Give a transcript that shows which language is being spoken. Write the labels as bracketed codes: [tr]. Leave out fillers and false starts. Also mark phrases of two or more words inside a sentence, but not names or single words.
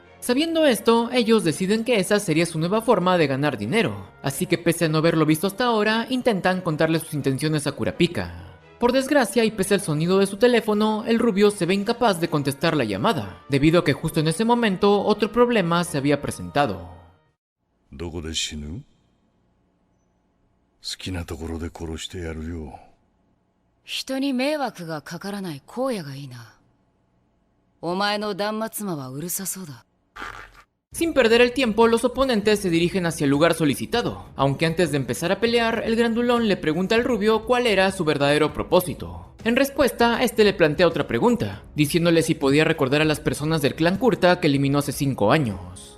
[es] Sabiendo esto, ellos deciden que esa sería su nueva forma de ganar dinero, así que pese a no haberlo visto hasta ahora, intentan contarle sus intenciones a Kurapika. Por desgracia y pese al sonido de su teléfono, el rubio se ve incapaz de contestar la llamada, debido a que justo en ese momento otro problema se había presentado. [ja] どこで死ぬ？好きなところで殺してやるよ。人に迷惑がかからない荒野がいいな。お前の断末魔はうるさそうだ。 [es] Sin perder el tiempo, los oponentes se dirigen hacia el lugar solicitado, aunque antes de empezar a pelear, el grandulón le pregunta al rubio cuál era su verdadero propósito. En respuesta, este le plantea otra pregunta, diciéndole si podía recordar a las personas del clan Kurta que eliminó hace 5 años.